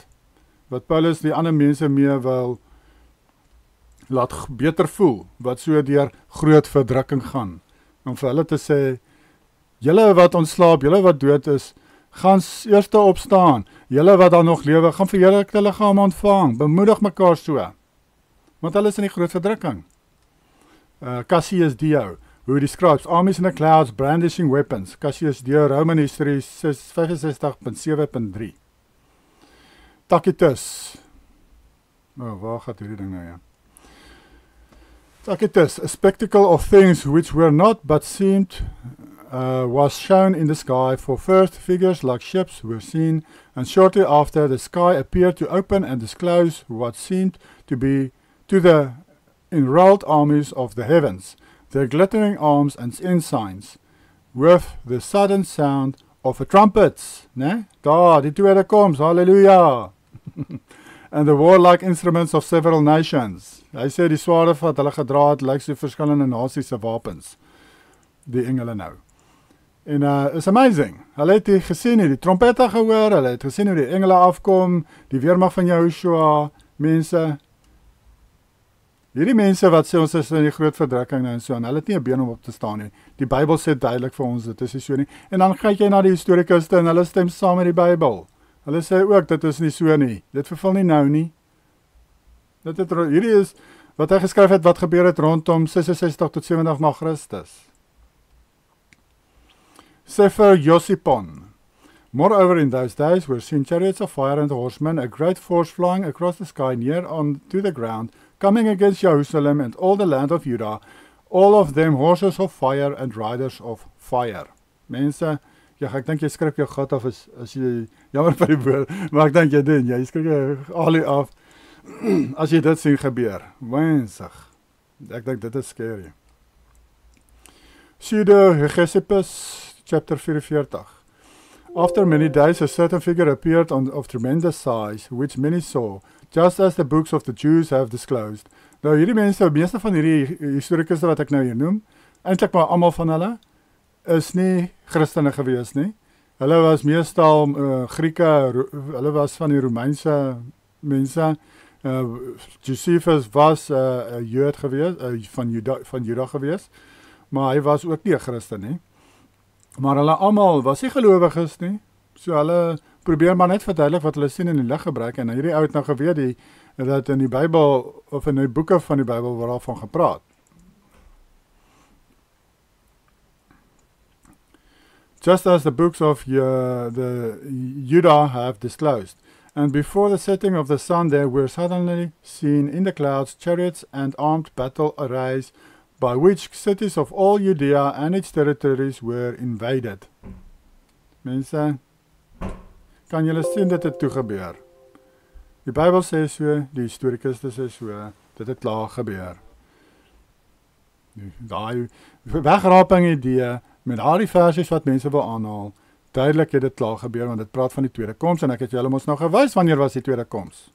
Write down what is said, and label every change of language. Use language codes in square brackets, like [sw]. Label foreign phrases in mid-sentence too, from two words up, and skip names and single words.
[af] Wat Paulus die ander mense mee wil laat beter voel, wat so deur groot verdrukking gaan. Om vir hulle te sê, julle wat ontslaap, julle wat dood is, gaan eers opstaan. Julle wat dan nog lewe, gaan vir julle die liggaam ontvang. Bemoedig mekaar so. Want hulle is in die groot verdrukking. [en] Cassius Dio, who describes armies in the clouds brandishing weapons. Cassius Dio, Roman History 65.7.3. Tacitus. [af] Waar gaat hierdie ding nou, ja? [en] Tacitus, a spectacle of things which were not but seemed was shown in the sky, for first figures like ships were seen, and shortly after the sky appeared to open and disclose what seemed to be to the enrolled armies of the heavens, their glittering arms and ensigns, with the sudden sound of a trumpet, [af] né? Daar, die tweede koms, halleluja! [en] And the warlike instruments of several nations. [af] Hy sê die swaarde wat hulle gedra het, lyk so verskillende nasies se wapens. Die engele nou. En is amazing. Hulle het die gesien, die trompette gehoor, hulle het gesien hoe die engele afkom, die weermag van Joshua, mense. Hierdie mense wat sê ons is in die groot verdrukking nou en so, en hulle het nie 'n been om op te staan nie. Die Bybel sê duidelik vir ons, dit is nie so nie. En dan kyk jy na die historikuste en hulle stem saam met die Bybel. Hulle sê ook, dit is nie so nie. Dit vervul nie nou nie. Hierdie is wat hy geskryf het, wat gebeur het rondom 66 tot 70 na Christus. Sefer Josipon. [en] Moreover, in those days were seen chariots of fire and horsemen, a great force flying across the sky near on to the ground, coming against Jerusalem and all the land of Judah, all of them horses of fire and riders of fire. [af] Mense, ja, ek dink jy skrik jou gat af as jy, jammer vir die woord, maar ek dink jy doen, jy skrik jou alie af, as jy dit sien gebeur. Wensig. Ek dink dit is scary. [en] Pseudo-Hegesippus, chapter 44. After many days, a certain figure appeared of tremendous size, which many saw, just as the books of the Jews have disclosed. [af] Nou, hierdie mense, meeste van hierdie historikusse wat ek nou hier noem, eintlik maar almal van hulle, is nie Christene gewees nie. Hulle was meestal Grieke, hulle was van die Romeinse mense. Josephus was 'n Jood gewees, van Juda gewees, maar hy was ook nie 'n Christen nie. Maar hulle almal was nie gelowiges nie. So hulle probeer maar net verduidelik wat hulle sien in die lig gebruik, en hierdie ou het nou geweet dat in die Bybel of in die boeke van die Bybel word daarvan gepraat. [en] Just as the books of the Judah have disclosed. And before the setting of the sun there were suddenly seen in the clouds chariots and armed battle arrays, by which cities of all Judea and its territories were invaded. [af] Mense, kan julle sien dat dit toe gebeur? Die Bybel sê so, die historikuste sê so, dit het klaar gebeur. Daai wegraping idee, met daai versies wat mense wil aanhaal, duidelik het dit klaar gebeur, want dit praat van die tweede koms, en ek het julle mos nou gewys wanneer was die tweede koms.